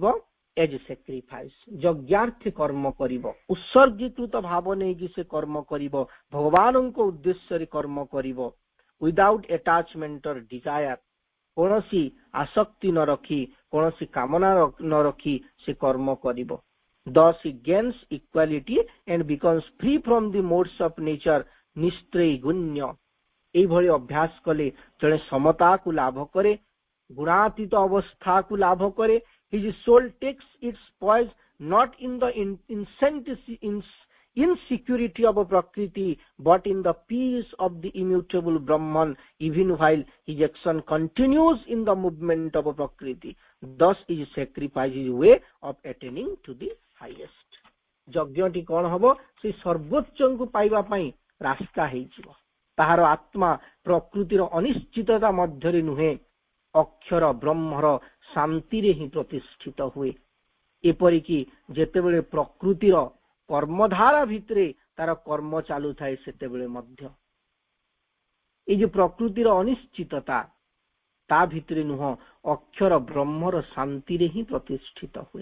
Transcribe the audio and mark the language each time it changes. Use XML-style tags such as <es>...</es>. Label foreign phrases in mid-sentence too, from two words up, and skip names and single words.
<en>as a sacrifice,</en> <or>ଯଜ୍ଞାର୍ଥେ କର୍ମ କରିବ, ଉତ୍ସର୍ଗୀକୃତ ଭାବ ନେଇକି ସେ କର୍ମ କରିବ, ଭଗବାନଙ୍କ ଉଦ୍ଦେଶ୍ୟରେ କର୍ମ କରିବ।</or> <en>without attachment or desire,</en> <or>କୌଣସି ଆସକ୍ତି ନ ରଖି, କୌଣସି କାମନା ନ ରଖି ସେ କର୍ମ କରିବ।</or> <en>Thus he gains equality and becomes free from the modes of nature,</en> <or>ନିସ୍ତ୍ରୈଗୁଣ୍ୟ। ଏଇଭଳି ଅଭ୍ୟାସ କଲେ ଜଣେ ସମତାକୁ ଲାଭ କରେ, ଗୁଣାତୀତ ଅବସ୍ଥାକୁ ଲାଭ କରେ।</or> <en>His soul takes its poise not in the insecurity of Prakriti, but in the peace of the immutable Brahman, even while his action continues in the movement of Prakriti. Thus his sacrifice is way of attaining to the highest।</en> <or>ଯଜ୍ଞଟି କଣ ହବ? ସେ ସର୍ବୋଚ୍ଚଙ୍କୁ ପାଇବା ପାଇଁ ରାସ୍ତା ହେଇଯିବ। ତାହାର ଆତ୍ମା ପ୍ରକୃତିର ଅନିଶ୍ଚିତତା ମଧ୍ୟରେ ନୁହେଁ, ଅକ୍ଷର ବ୍ରହ୍ମର ଶାନ୍ତିରେ ହିଁ ପ୍ରତିଷ୍ଠିତ ହୁଏ। ଏପରିକି ଯେତେବେଳେ ପ୍ରକୃତିର କର୍ମଧାରା ଭିତରେ ତାର କର୍ମ ଚାଲୁଥାଏ, ସେତେବେଳେ ମଧ୍ୟ ଏଇ ଯୋଉ ପ୍ରକୃତିର ଅନିଶ୍ଚିତତା ତା ଭିତରେ ନୁହଁ, ଅକ୍ଷର ବ୍ରହ୍ମର ଶାନ୍ତିରେ ହିଁ ପ୍ରତିଷ୍ଠିତ ହୁଏ।</or>